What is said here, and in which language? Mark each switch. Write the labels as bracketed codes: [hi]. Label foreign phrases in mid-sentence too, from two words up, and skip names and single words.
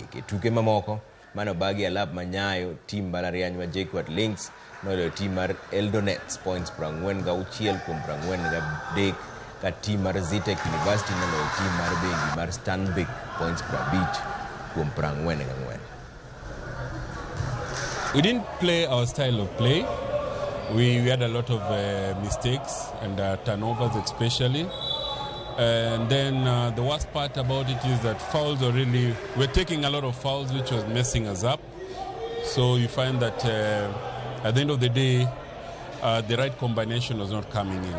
[luo] E tuke mamoko mano bagi alap manyayo, team mbalariany ma JKUAT Links noyudo team mar Eldonets points 46 kuom 43 ka team mar Zitek University noloyo team mar bengi mar Stanbic points 50 kuom 44. [en] We didn't play our style of play. We had a lot of mistakes and turnovers especially. And then the worst part about it is that fouls are really... We're taking a lot of fouls which was messing us up. So you find that at the end of the day, the right combination was not coming in.